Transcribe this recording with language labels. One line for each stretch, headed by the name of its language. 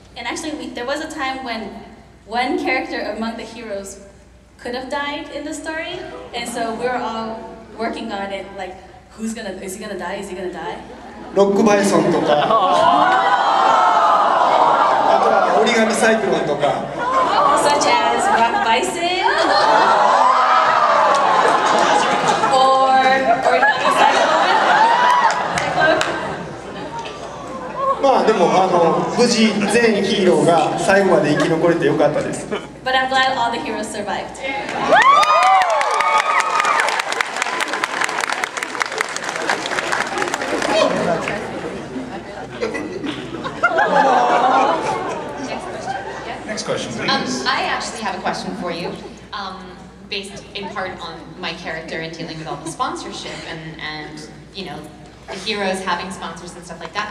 English: And actually, there was a time when one character among the heroes could have died in the story, and so we were all working on it, like, is he gonna die? Is he gonna die?
Japanese: ロックバイソンとか、あとは折り紙サイクロンとか。
English: Such as Rock Bison, or origami cyclone.
Japanese: まあでも無事全ヒーローが最後まで生き残れてよかったです。
English: But I'm glad all the heroes survived. Next question, please. I actually have a question for you, based in part on my character and dealing with all the sponsorship and you know, the heroes having sponsors and stuff like that.